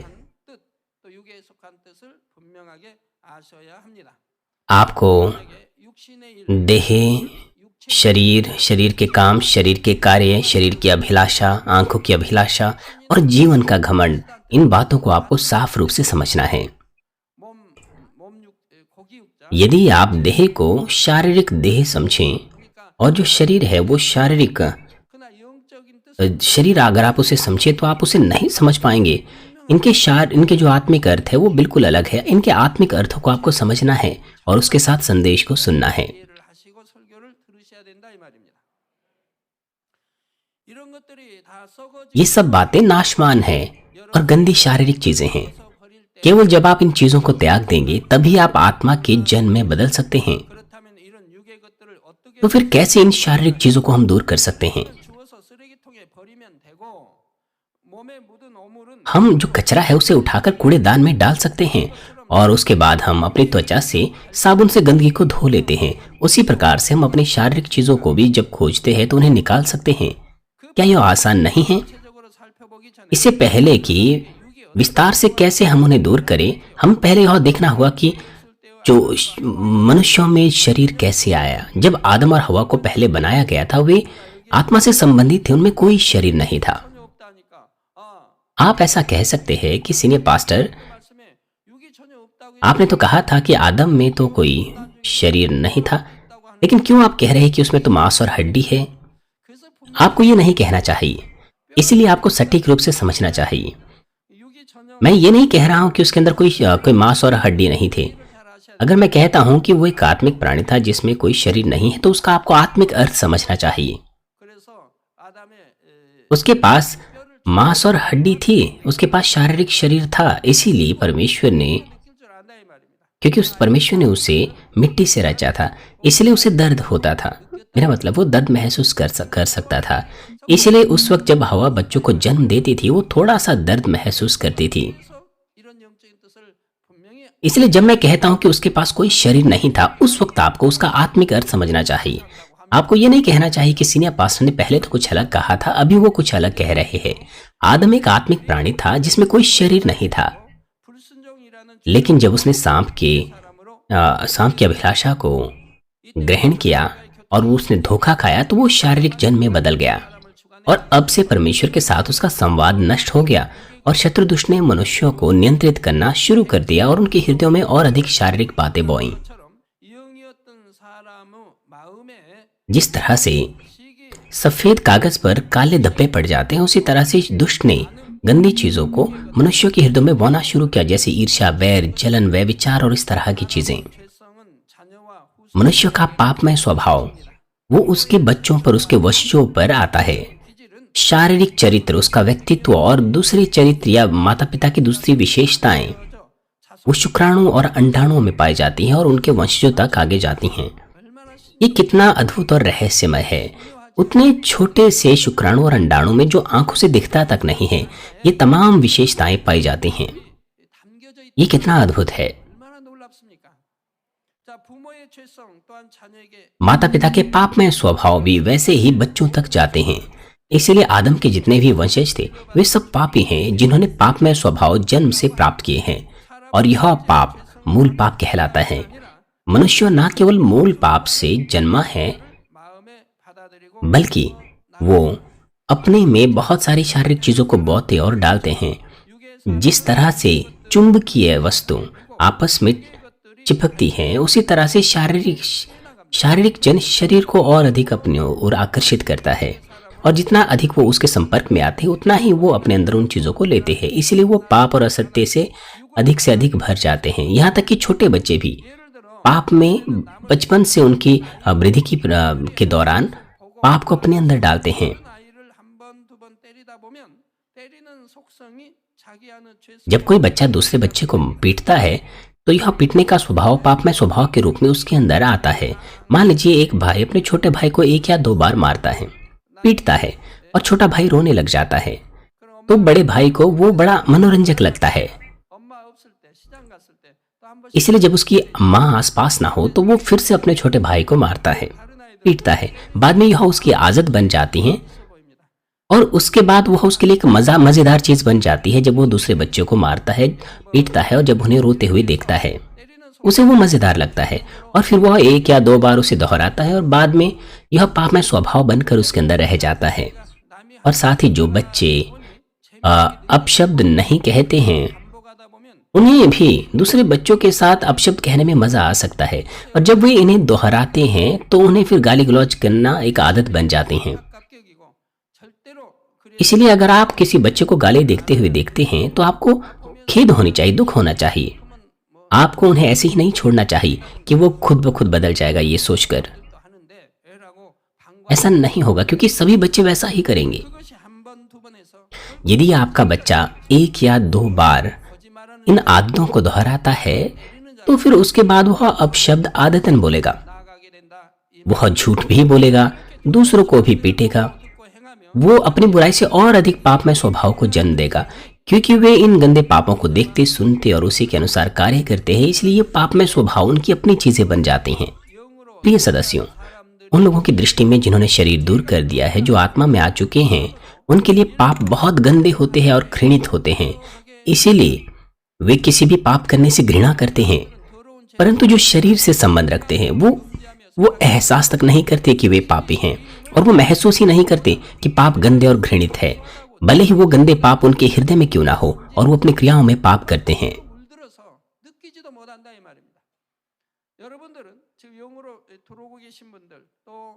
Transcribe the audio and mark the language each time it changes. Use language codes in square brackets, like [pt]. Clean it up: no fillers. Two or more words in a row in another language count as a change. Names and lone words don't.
[ko] 뜻, 또 육에 속한 뜻을 분명하게 아셔야 합니다. [hi] आपको [ko] 만약에 육신의 일, [hi] देह, शरीर, शरीर के काम, शरीर के कार्य, शरीर की अभिलाषा, आंखों की अभिलाषा और जीवन का घमंड, इन बातों को आपको साफ रूप से समझना है। [ko] 몸, 고기 육자, [hi] यदि आप देह को शारीरिक देह समझें [ko] 그러니까 [hi] और जो शरीर है वो शारीरिक [ko] 그러나 영적인 뜻, [hi] शरीर अगर आप उसे समझे तो आप उसे नहीं समझ पाएंगे। इनके जो आत्मिक अर्थ है वो बिल्कुल अलग है। इनके आत्मिक अर्थों को आपको समझना है और उसके साथ संदेश को सुनना है। [ko] 이해를 하시고 설교를 들으셔야 된다 이 말입니다. 이런 것들이 다 썩어지고 [hi] ये सब बातें नाशवान हैं और गंदी शारीरिक चीजें हैं। [ko] 버릴 때 [hi] केवल जब आप इन चीजों को त्याग देंगे तभी आप आत्मा के जन्म में बदल सकते हैं। [ko] 그렇다면 이런 육의 것들을 어떻게 [hi] तो फिर कैसे इन शारीरिक चीजों को हम दूर कर सकते हैं? [ko] 주워서 쓰레기통에 버리면 되고 몸에 묻은 오물은 [hi] हम जो कचरा है उसे उठाकर कूड़ेदान में डाल सकते हैं और उसके बाद हम अपनी त्वचा से साबुन से गंदगी को धो लेते हैं। उसी प्रकार से हम अपनी शारीरिक चीजों को भी जब खोजते हैं तो उन्हें निकाल सकते हैं। क्या यह आसान नहीं है? [ko] 구체적으로 살펴보기 전에 [hi] इससे पहले कि विस्तार से कैसे हम उन्हें दूर करें, हम पहले यह देखना होगा कि जो मनुष्यों में शरीर कैसे आया। जब आदम और हवा को पहले बनाया गया था वे आत्मा से संबंधित थे, उनमें कोई शरीर नहीं था। [ko] 전혀 없다니까. [hi] आप ऐसा कह सकते हैं कि [en] senior pastor, [ko] 말씀에 육이 전혀 없다고 [hi] आपने तो कहा था कि आदम में तो कोई शरीर नहीं था, लेकिन क्यों आप कह रहे हैं कि उसमें तो मांस और हड्डी है? [ko] 그래서 [hi] आपको ये नहीं कहना चाहिए। इसीलिए आपको सटीक रूप से समझना चाहिए। [ko] 육이 전혀 [hi] मैं ये नहीं कह रहा हूं कि उसके अंदर कोई मांस और हड्डी नहीं थे। [ko] 잘 아셔야 [hi] अगर मैं कहता हूं कि वो एक आत्मिक प्राणी था जिसमें कोई शरीर नहीं है तो उसका आपको आत्मिक अर्थ समझना चाहिए। [ko] 그래서 आ담의 [hi] उसके पास मांस और हड्डी थी, उसके पास शारीरिक शरीर था, इसीलिए परमेश्वर ने, [ko] 느낄 줄 안다 이 말입니다. [hi] क्योंकि उस परमेश्वर ने उसे मिट्टी से रचा था, इसलिए उसे दर्द होता था। मेरा मतलब वो दर्द महसूस कर सकता था। इसलिए उस वक्त जब हवा बच्चों को जन्म देती थी वो थोड़ा सा दर्द महसूस करती थी। [ko] 그래서 이런 영적인 뜻을 분명히 [hi] इसलिए जब मैं कहता हूं कि उसके पास कोई शरीर नहीं था, उस वक्त आपको उसका आत्मिक अर्थ समझना चाहिए। आपको ये नहीं कहना चाहिए कि [en] senior pastor [hi] ने पहले तो कुछ अलग कहा था, अभी वो कुछ अलग कह रहे हैं। आदम एक आत्मिक प्राणी था जिसमें कोई शरीर नहीं था, [ko] 불순종이라는 [hi] लेकिन जब उसने सांप [ko] 사람으로 [hi] की अभिलाषा को ग्रहण किया और वो उसने धोखा खाया तो वो शारीरिक जन्म में बदल गया और अब से परमेश्वर के साथ उसका संवाद नष्ट हो गया और शत्रु दुष्ट ने मनुष्यों को नियंत्रित करना शुरू कर दिया और उनके हृदयों में और अधिक शारीरिक बातें बोईं। [ko] 처럼 영이었던 사람의 마음에 [hi] जिस तरह से [ko] 시기 [hi] सफेद कागज पर काले धब्बे पड़ जाते हैं, उसी तरह से दुष्ट ने गंदी चीजों को मनुष्यों के हृदय में बोना शुरू किया, जैसे ईर्ष्या, वैर, जलन, व्यभिचार और इस तरह की चीजें। [ko] 죄성은 자녀와 후손 [hi] मनुष्य का पापमय स्वभाव वो उसके बच्चों पर, उसके वंशजों पर आता है। [ko] 기질은 [hi] शारीरिक चरित्र, उसका व्यक्तित्व और दूसरे चरित्र या माता पिता की दूसरी विशेषताएं वो शुक्राणु और अंडाणुओं में पाई जाती हैं और उनके वंशजों तक आगे जाती हैं। [ko] 얼마나 시- [hi] ये कितना अद्भुत और रहस्यमय है। उतने छोटे से शुक्राणु और अंडाणु में जो आंखों से दिखता तक नहीं है, ये तमाम विशेषताएं पाई जाती हैं। [ko] 담겨져 있 [hi] ये कितना अद्भुत है। [ko] 얼마나 놀랍습니까? 자, 부모의 죄성 또한 자녀에게 [hi] माता पिता के पापमय स्वभाव भी वैसे ही बच्चों तक जाते हैं। इसलिए आदम के जितने भी वंशज थे वे सब पापी हैं जिन्होंने पापमय स्वभाव जन्म से प्राप्त किए हैं और यह पाप मूल पाप कहलाता है। मनुष्य न केवल मूल पाप से जन्मा है [ko] 마음에 받아들이고 [hi] बल्कि वो अपने में बहुत सारी शारीरिक चीजों को बोते और डालते हैं। [ko] 육에서 [hi] जिस तरह से चुंबकीय वस्तु आपस में चिपकती हैं, उसी तरह से शारीरिक जन शरीर को और अधिक अपनी ओर आकर्षित करता है और जितना अधिक वो उसके संपर्क में आते हैं उतना ही वो अपने अंदर उन चीजों को लेते हैं। इसलिए वो पाप और असत्य से अधिक भर जाते हैं। यहाँ तक कि छोटे बच्चे भी [ko] 예를 들어 [hi] पाप में बचपन से उनकी वृद्धि के दौरान पाप को अपने अंदर डालते हैं। [ko] 아이를 한 번, 두 번 때리다 보면 때리는 속성이 자기 안의 죄 [hi] जब कोई बच्चा दूसरे बच्चे को पीटता है तो यह पीटने का स्वभाव पापमय स्वभाव के रूप में उसके अंदर आता है। मान लीजिए एक भाई अपने छोटे भाई को 1 या 2 बार मारता है, पीटता है और छोटा भाई रोने लग जाता है, तो बड़े भाई को वो बड़ा मनोरंजक लगता है। [ko] 엄마 없을 때 시장 갔을 때 또 한 번씩 [hi] इसलिए जब उसकी माँ आसपास ना हो तो वो फिर से अपने छोटे भाई को मारता है, पीटता है। बाद में यह उसकी आदत बन जाती है [ko] 있어 보입니다. [hi] और उसके बाद वह उसके लिए एक मजेदार चीज बन जाती है। जब वो दूसरे बच्चों को मारता है, पीटता है और जब उन्हें रोते हुए देखता है [ko] 때리는 [hi] उसे वो मजेदार लगता है और फिर वह 1 या 2 बार उसे दोहराता है और बाद में यह पापमय स्वभाव बनकर उसके अंदर रह जाता है। [ko] 남이 [hi] और साथ ही जो बच्चे अपशब्द नहीं कहते हैं [ko] 반복하다 보면 [hi] उन्हें भी दूसरे बच्चों के साथ अपशब्द कहने में मजा आ सकता है और जब वे इन्हें दोहराते हैं तो उन्हें फिर गाली गलौज करना एक आदत बन जाते हैं। [ko] 깝격이고 절대로 그래 [hi] इसलिए अगर आप किसी बच्चे को गाली देखते हुए देखते हैं तो आपको खेद होनी चाहिए, दुख होना चाहिए। आपको उन्हें ऐसे ही नहीं छोड़ना चाहिए कि वो खुद ब खुद बदल जाएगा ये सोचकर। [ko] 또 하는데 애라고 방과 [hi] ऐसा नहीं होगा क्योंकि सभी बच्चे वैसा ही करेंगे। [ko] 그것이 한 번, 두 번 해서 [hi] यदि आपका बच्चा 1 या 2 बार [ko] 거짓말하는 [hi] इन आदतों को दोहराता है तो फिर उसके बाद वह अपशब्द आदतन बोलेगा, [ko] 나가게 된다. 이 [hi] वह झूठ भी बोलेगा, दूसरों को भी पीटेगा, [ko] 믿고 행하며 [hi] वो अपनी बुराई से और अधिक पापमय स्वभाव को जन्म देगा क्योंकि वे इन गंदे पापों को देखते, सुनते और उसी के अनुसार कार्य करते हैं। इसलिए ये पापमय स्वभाव उनकी अपनी चीजें बन जाती हैं। [ko] 영으로 [hi] प्रिय सदस्यों, उन लोगों की दृष्टि में जिन्होंने शरीर दूर कर दिया है, जो आत्मा में आ चुके हैं, उनके लिए पाप बहुत गंदे होते हैं और घृणित होते हैं। इसीलिए वे किसी भी पाप करने से घृणा करते हैं। [ko] 더러운 죄 [hi] परंतु जो शरीर से संबंध रखते हैं वो एहसास तक नहीं करते कि वे पापी हैं और वो महसूस ही नहीं करते कि पाप गंदे और घृणित है, भले ही वो गंदे पाप उनके हृदय में क्यों ना हो और वो अपनी क्रियाओं में पाप करते हैं। [ko] 물들어서 느끼지도 못한다 이 말입니다. 여러분들은 지금 영으로 들어오고 계신 분들 또